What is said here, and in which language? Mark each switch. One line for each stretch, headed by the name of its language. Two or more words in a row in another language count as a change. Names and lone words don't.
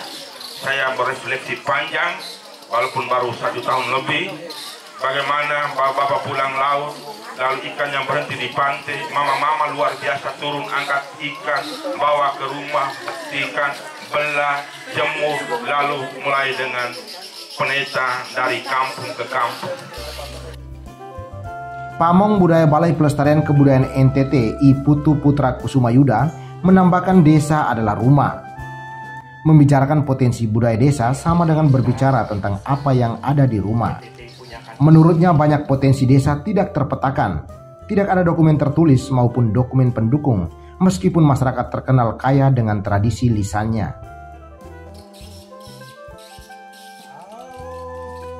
Indonesian: Saya berefleksi panjang walaupun baru 1 tahun lebih, bagaimana bapak-bapak pulang laut, lalu ikan yang berhenti di pantai, mama-mama luar biasa turun angkat ikan, bawa ke rumah, ikan, belah, jemur, lalu mulai dengan peneta dari kampung ke kampung. Pamong Budaya Balai Pelestarian Kebudayaan NTT I Putu Putra Kusuma Yuda menambahkan desa adalah rumah. Membicarakan potensi budaya desa sama dengan berbicara tentang apa yang ada di rumah. Menurutnya banyak potensi desa tidak terpetakan, tidak ada dokumen tertulis maupun dokumen pendukung, meskipun masyarakat terkenal kaya dengan tradisi lisannya.